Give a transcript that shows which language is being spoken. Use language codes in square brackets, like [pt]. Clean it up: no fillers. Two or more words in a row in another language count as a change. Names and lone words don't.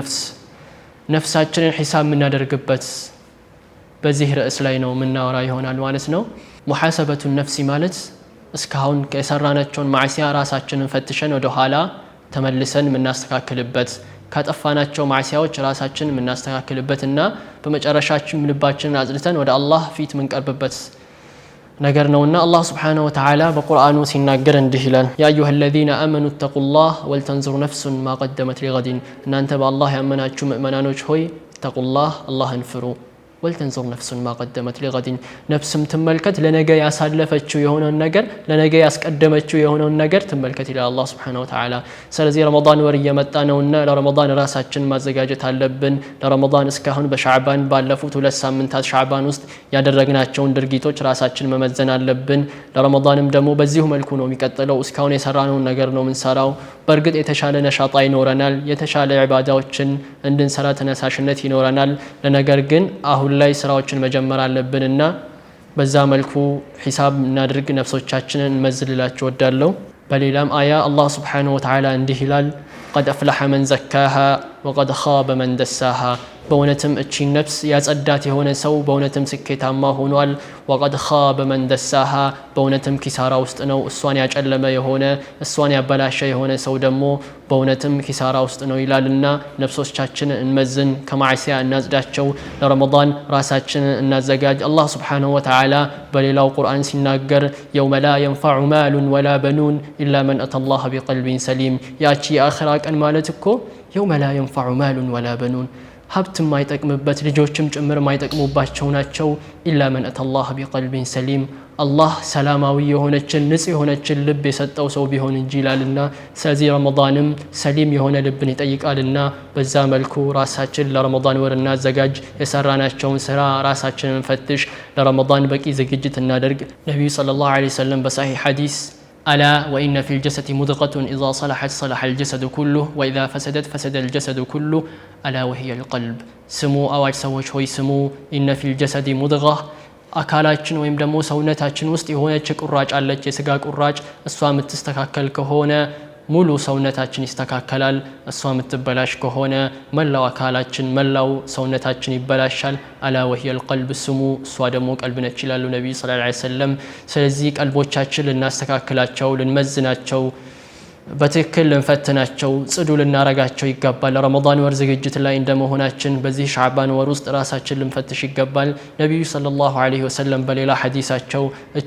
[am] ነፍሳችንን ሒሳብ ምን ያደርግበት በዚህ ርዕስ ላይ ነው ምናወራ ይሆናል ማለት ነው። [ar] محاسبة النفس [am] ማለት እስካሁን የሰራናቸውን ማዕሲያ ራሳችንን ፈትሸን ወደ ኋላ ተመልሰን ምናስተካክልበት ካጠፋናቸው ማዕሲያዎች ራሳችንን ምናስተካክልበትና በመጨረሻችን ልባችንን አጽድተን ወደ አላህ ፊት ምንቀርብበት ነገር ነውና አላህ [ar] سبحانه وتعالى [am] በቁርአኑ ሲናገር እንዲህ ይላል [ar] يا أيها الذين آمنوا اتقوا الله ولتنظر نفس ما قدمت لغد [am] እናንተ በአላህ ያመናችሁ ሙእሚናኖች ሆይ [ar] اتقوا الله [am] አላህን ፍሩ [ar] ولتنظر نفس ما قدمت لغد نفسم تملكت لنجا [am] ያሳለፈችው የሆነውን ነገር ለነገ ያስቀደመችው የሆነውን ነገር ተመልከት ይላል አላህ [ar] سبحانه وتعالى። [am] ስለዚህ ረመዳን ወር እየመጣ ነውና ለረመዳን ራሳችን ማዘጋጀት አለብን። ለረመዳን እስካሁን በሻዕባን ባለፉት 2 ሳምንታት ሻዕባን ውስጥ ያደረግናቸውን ድርጊቶች ራሳችን መመዘን አለብን። ለረመዳንም ደግሞ በዚሁ መልኩ ነው የሚቀጥለው። እስካሁን የሰራነውን ነገር ነው ምንሰራው። በእርግጥ የተሻለ ነሻጣ ይኖረናል፣ የተሻለ ኢባዳዎችን እንድንሰራ ተነሳሽነት ይኖረናል። ለነገር ግን አሁን ላይ ስራዎችን መጀመር አለብንና በዛ መልኩ ሒሳብ እናድርግ፣ ነፍሶቻችንን እንመዝልላቸው ወዳለው። በሌላም አያ አላህ [ar] سبحانه وتعالى [am] እንዲህ ይላል [ar] قد أفلح من زكاها وقد خاب من دساها [am] በእውነትም እቺ ነፍስ ያጸዳት የሆነ ሰው በእውነትም ስኬታማ ሆኗል። [ar] وقد خاب من دساها [am] በእውነትም ኪሳራ ውስጥ ነው። እሷን ያጨለመ የሆነ እሷን ያበላሸ የሆነ ሰው ደግሞ በእውነትም ኪሳራ ውስጥ ነው ይላልና ነፍሶቻችንን እንመዝን፣ ከማዕሲያ እናጽዳቸው፣ ለረመዳን ራሳችንን እናዘጋጅ። አላህ [ar] سبحانه وتعالى [am] በሌላው ቁርአን ሲናገር [ar] يوم لا ينفع مال ولا بنون إلا من أتى الله بقلب سليم [am] ያቺ የአኺራ ቀን ማለት እኮ [ar] يوم لا ينفع مال ولا بنون [am] ሀብት ማይጠቅምበት ልጆችም ጭምር ማይጠቅሙባቸው ናቸው። [ar] إلا من أتى الله بقلب سليم [am] አላህ ሰላማዊ የሆነችን ንጹህ የሆነችን ልብ የሰጠው ሰው ቢሆን እንጂ ይላልና። ስለዚህ ረመዳንም ሰሊም የሆነ ልብን ይጠይቃልና በዛ መልኩ ራሳችን ለረመዳን ወር እናዘጋጅ፣ የሰራናቸውን ስራ ራሳችንን ፈትሽ፣ ለረመዳን በቂ ዝግጅት እናደርግ። ነብዩ [ar] صلى الله عليه وسلم [am] በሰሒህ ሐዲስ [ar] ألا وإن في الجسد مضغة إذا صلحت صلح الجسد كله وإذا فسدت فسد الجسد كله ألا وهي القلب سمو أواج سوش هوي سمو إن في الجسد مضغة [am] አካላችን ወይም ደግሞ ሰውነታችን ውስጥ የሆነች ቁራጭ አለች፣ የስጋ ቁራጭ። እሷ የምትስተካከል ከሆነ ሙሉ ሰውነታችን ይስተካከላል። እሷ የምትበላሽ ከሆነ መላው አካላችን መላው ሰውነታችን ይበላሻል። [ar] ألا وهي القلب [am] ስሙ እሷ ደግሞ ቀልብ ነች ይላሉ ነብዩ [ar] صلى الله عليه وسلم። [am] ስለዚህ ቀልቦቻችን ልናስተካክላቸው፣ ልንመዝናቸው፣ በትክክል ልንፈትናቸው፣ ጽዱ ልናረጋቸው ይገባል። ረመዳን ወር ዝግጅት ላይ እንደመሆናችን በዚህ ሻዕባን ወር ውስጥ ራሳችን ልንፈትሽ ይገባል። ነብዩ [ar] صلى الله عليه وسلم [am] በሌላ ሐዲሳቸው እቺ